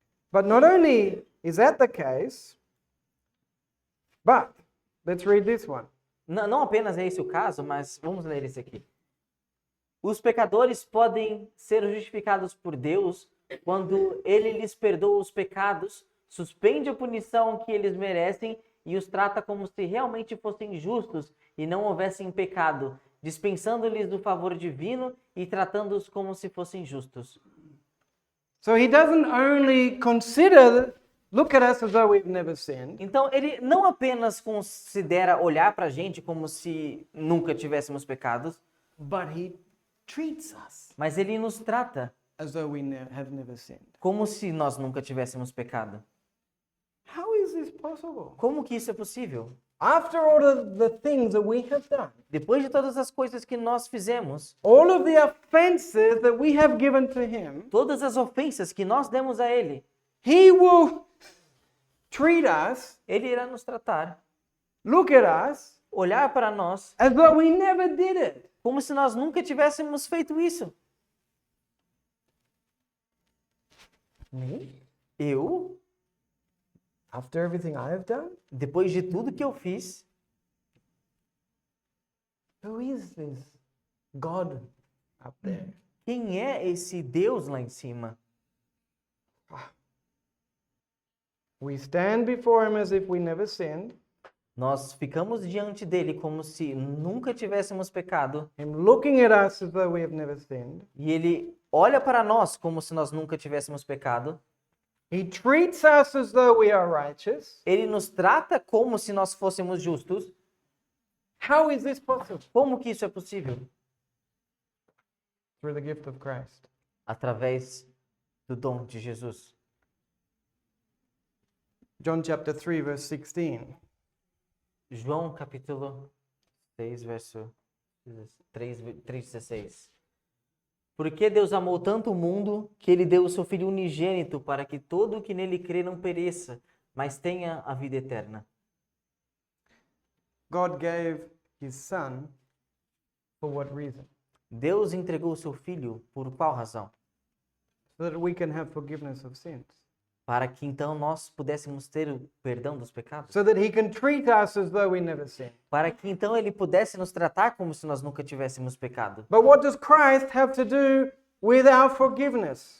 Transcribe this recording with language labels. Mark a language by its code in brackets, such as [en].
[en] But not only is that the case, But let's read this one. [pt] Não apenas é esse o caso, mas vamos ler esse aqui. Os pecadores podem ser justificados por Deus quando ele lhes perdoa os pecados, suspende a punição que eles merecem e os trata como se realmente fossem justos e não houvessem pecado, dispensando-lhes do favor divino e tratando-os como se fossem justos. [en] So he doesn't only look at us as though we've never sinned, [pt] Então, ele não apenas considera olhar para a gente como se nunca tivéssemos pecados, [en] but he treats us [pt] mas ele nos trata [en] as though we have never sinned. [pt] como se nós nunca tivéssemos pecado. [en] How is this possible? [pt] Como que isso é possível? [en] After all of the things that we have done, [pt] Depois de todas as coisas que nós fizemos, [en] all of the offenses that we have given to him, [pt] todas as ofensas que nós demos a ele, [en] he will treat us, [pt] ele irá nos tratar, [en] look at us, [pt] olhar para nós, [en] as though we never did it. [pt] como se nós nunca tivéssemos feito isso. Eu, [en] After everything I have done, [pt] depois de tudo que eu fiz, [en] who is this God up there? [pt] quem é esse Deus lá em cima? [en] We stand before him as if we never sinned, [pt] Nós ficamos diante dele como se nunca tivéssemos pecado, [en] him looking at us as though we have never sinned. [pt] e ele olha para nós como se nós nunca tivéssemos pecado. [en] He treats us as though we are righteous. [pt] Ele nos trata como se nós fôssemos justos. [en] How is this possible? [pt] Como que isso é possível? [en] Through the gift of Christ. [pt] Através do dom de Jesus. [en] John chapter 3, verse 16. [pt] João capítulo 6, verso 3:16. Porque Deus amou tanto o mundo que ele deu o seu Filho unigênito para que todo o que nele crê não pereça, mas tenha a vida eterna. [en] God gave his son for what reason? [pt] Deus entregou o seu Filho por qual razão? [en] So that we can have forgiveness of sins. [pt] Para que então nós pudéssemos ter o perdão dos pecados. [en] So that he can treat us as though we never sinned. [pt] Para que então ele pudesse nos tratar como se nós nunca tivéssemos pecado. [en] But what does Christ have to do with our forgiveness?